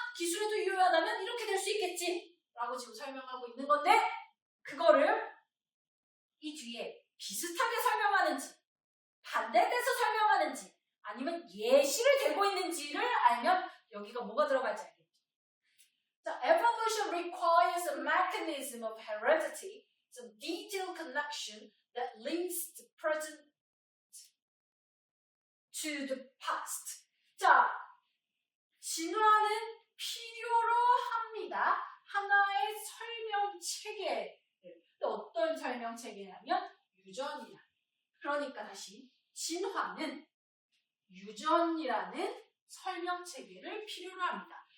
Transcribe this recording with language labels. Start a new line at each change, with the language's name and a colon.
Korean: 기술에도 유효하다면 이렇게 될 수 있겠지 라고 지금 설명하고 있는 건데 그거를 이 뒤에 비슷하게 설명하는지 반대돼서 설명하는지 아니면 예시를 대고 있는지를 알면 여기가 뭐가 들어갈지 알겠죠.
English: 자, evolution requires a mechanism of heredity, some detailed connection that links the present to the past.
Korean: 자, 진화는 필요로 합니다. 하나의 설명 체계. 어떤 설명 체계냐면 유전이라. 그러니까 다시 진화는 유전이라는 설명 체계를 필요로 합니다.